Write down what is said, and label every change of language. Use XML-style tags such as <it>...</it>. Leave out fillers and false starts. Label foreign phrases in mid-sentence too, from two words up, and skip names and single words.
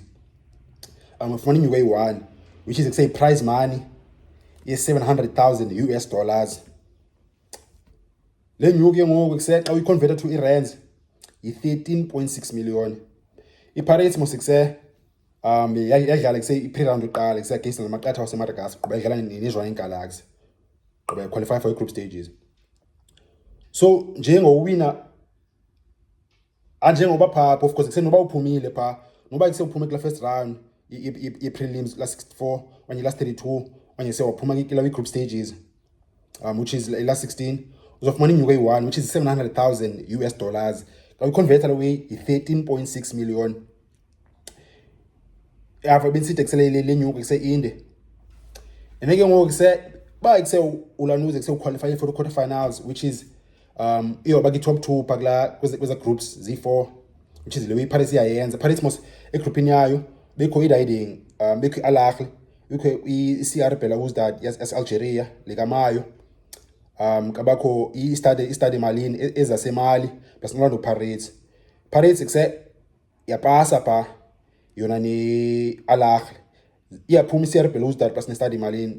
<xh>Ufumana inyuku eyi-1</xh> <en>which is prize money $700,000 US.</en> <xh>Le nyuku ke ngoku xa uyiconvert to i-rands yi-13.6 million. I-Pirates mos yadlala i-pre-round yokuqala against namaqatha waseMadagascar qoba yadlala ne-Jwaneng Galaxy qoba</xh> <en>qualify for group stages.</en> <xh>So njengowina njengoba pha</xh> <en>of course</en> <xh>noba uphumile pha noba uphume kula</xh> <en>first round</en> <xh>i-prelims la 64 okanye la 32 okanye waphuma kula</xh> <en>group stages which is</en> <xh>la 16 uzofumana inyuku eyi-1</xh> <en>which is $700,000 US.</en> <xh>Xa uyiconverta away yi-13.6 million. Apha benisithi le nyuku inde. And then ke ngoku ba ulanuze uqualify</xh> <en>for the quarterfinals which is</en> <xh>iyoba ki-top 2 kweza groups Z4 which is le iPirates iyayenza. Pirates mos egroupini yayo bekho i-riding bekho i-Al Ahly, bekho i-CR Belouizdad yase-Algeria likamayo, kabakho i-Stade Malien ezasemali plus Orlando Pirates yapasa pha yona ne-Al Ahly, iyaphuma i-CR Belouizdad plus ne-Stade Malien.</xh>